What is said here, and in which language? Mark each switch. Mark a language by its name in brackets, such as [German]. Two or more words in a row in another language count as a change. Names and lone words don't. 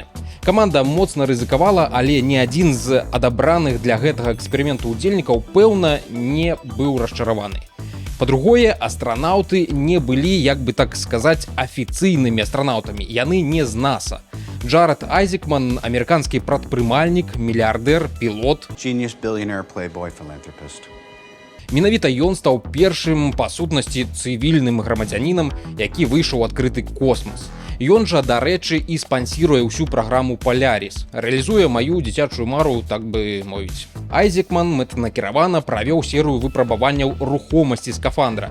[Belarusian] Каманда моцна рызыкавала, але ні адзін з адабраных для гэтага эксперыменту ўдзельнікаў, пэўна, не быў расчараваны. Па-другое, астранаўты не былі, як бы так сказаць, афіцыйнымі астранаўтамі. Яны не з NASA. Джаред Айзекман, амерыканскі прадпрымальнік, мільярдэр, пілот. [English] Genius, billionaire, playboy, philanthropist. [Belarusian] Менавіта ён стаў першым, па сутнасці, цывільным грамадзянінам, які выйшаў у адкрыты космас. Ён жа, дарэчы, і спансіруе ўсю праграму Polaris, рэалізуе маю дзіцячую мару, так бы мовіць. Айзекман мэтанакіравана правёў серыю выпрабаванняў рухомасці скафандра.